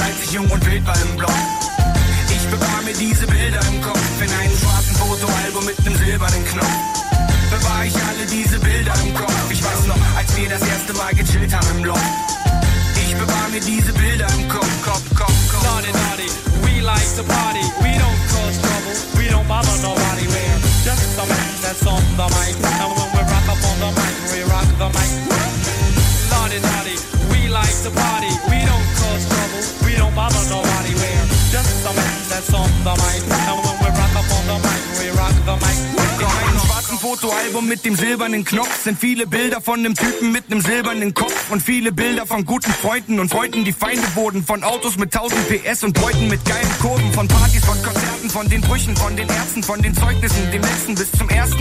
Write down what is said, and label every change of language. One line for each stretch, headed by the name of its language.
German: Jung und wild war im Block. Ich bewahr mir diese Bilder im Kopf. In einem schwarzen Fotoalbum mit nem silbernen Knopf bewahr ich alle diese Bilder im Kopf. Ich weiß noch, als wir das erste Mal gechillt haben im Block. Ich bewahr mir diese Bilder im Kopf. Kopf.
English: Naughty, naughty, we like to party. We don't cause trouble, we don't bother nobody, man. Just the man that's on the mic. And when we rock up on the mic, we rock the mic. Naughty, naughty, we like to party. We don't cause trouble, we don't bother nobody, man. Just the man that's on the mic. And when we rock up on the mic, we rock the mic.
German: Fotoalbum mit dem silbernen Knopf sind viele Bilder von einem Typen mit einem silbernen Kopf und viele Bilder von guten Freunden und Freunden, die Feinde wurden, von Autos mit 1000 PS und Beuten mit geilen Kurven, von Partys, von Konzerten, von den Brüchen, von den Ärzten, von den Zeugnissen, dem letzten bis zum ersten.